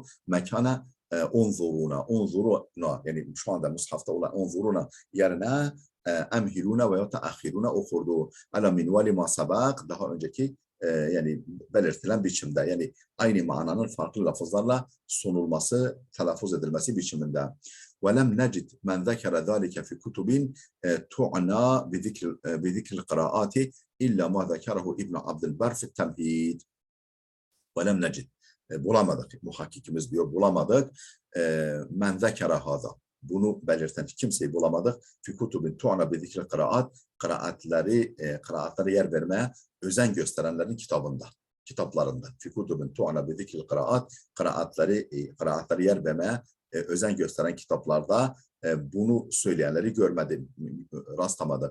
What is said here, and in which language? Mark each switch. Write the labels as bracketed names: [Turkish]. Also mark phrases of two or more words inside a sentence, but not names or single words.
[Arabic] مكان انظرونا [Turkish] yani şu anda mushafta olan unzuruna yerine emhiluna veya teahhiruna okurdu. [Arabic] على منوال ما سبق [Turkish] daha önceki yani belirtilen biçimde yani aynı mananın farklı lafızlarla sunulması, telaffuz edilmesi biçiminde. [Arabic] وَلَمْ نَجِدْ مَنْ ذَكَرَ ذَٰلِكَ فِي كُتُبٍ تُعْنَى بِذِكْرِ الْقِرَاءَاتِ إِلَّا مَا ذَكَرَهُ İbn Abdülber فِي التَّمْهِيدِ وَلَمْ نَجِدْ [Turkish] bulamadık, muhakkikimiz diyor, bulamadık. [Arabic] مَنْ ذَكَرَ هَذَا [Turkish] bunu belirten kimseyi bulamadık. [Arabic] في كتب تعنى بذكر القراءات, [Turkish] kıraatlara yer vermeye özen gösterenlerin kitaplarında. [Arabic] في كتب تعنى بذكر القراءات, [Turkish] kıraatlara yer vermeye özen gösteren kitaplarda bunu söyleyenleri görmedim, rastlamadım.